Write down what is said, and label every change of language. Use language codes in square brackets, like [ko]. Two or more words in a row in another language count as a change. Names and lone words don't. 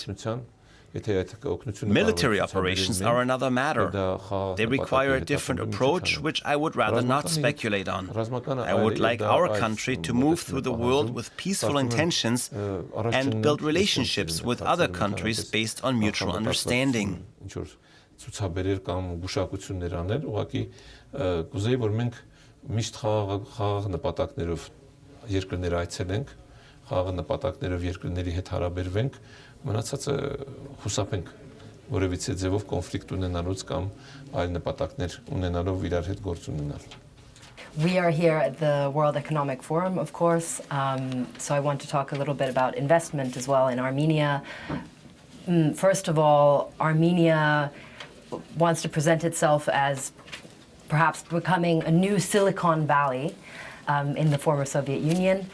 [en] Military operations are another matter. They require a different approach, which I would rather not speculate on. I would like our country to move through the world with peaceful intentions and build relationships with other countries based on mutual understanding. [hy] Ցուցաբերել կամ գուշակություններ անել, ուղղակի կուզեի որ մենք միշտ խաղաղ նպատակներով երկրներ այցելենք, խաղաղ նպատակներով երկրների հետ հարաբերվենք, մնացածը խուսափենք որևիցե ձևով կոնֆլիկտ ունենալուց կամ այլ նպատակներ ունենալով իրար հետ գործ ունենալ. [en] We are here at the World Economic Forum, of course, so I want to talk a little bit about investment as well in Armenia. First of all, Armenia wants to present itself as perhaps becoming a new Silicon Valley in the former Soviet Union.